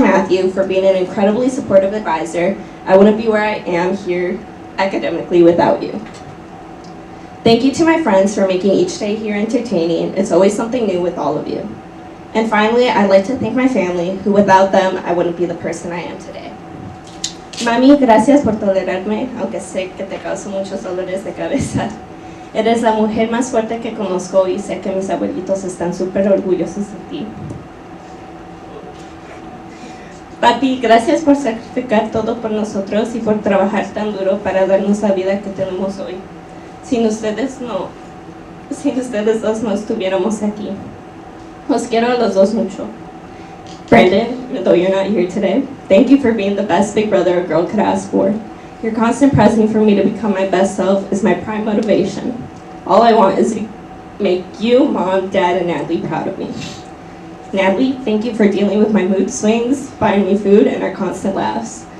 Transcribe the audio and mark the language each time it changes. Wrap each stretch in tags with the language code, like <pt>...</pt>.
<en>Matthew for being an incredibly supportive advisor. I wouldn't be where I am here academically without you. Thank you to my friends for making each day here entertaining. It's always something new with all of you. And finally, I'd like to thank my family, who without them, I wouldn't be the person I am today.</en> <es>Mami, gracias por tolerarme, aunque sé que te causo muchos dolores de cabeza. Eres la mujer más fuerte que conozco y sé que mis abuelitos están súper orgullosos de ti. Papi, gracias por sacrificar todo por nosotros y por trabajar tan duro para darnos la vida que tenemos hoy. Sin ustedes dos no estuviéramos aquí. Los quiero a los dos mucho.</es> <en>Brandon, though you're not here today, thank you for being the best big brother a girl could ask for. Your constant pressing for me to become my best self is my prime motivation. All I want is to make you, Mom, Dad, and Natalie proud of me. Natalie, thank you for dealing with my mood swings, buying me food, and our constant laughs.</en>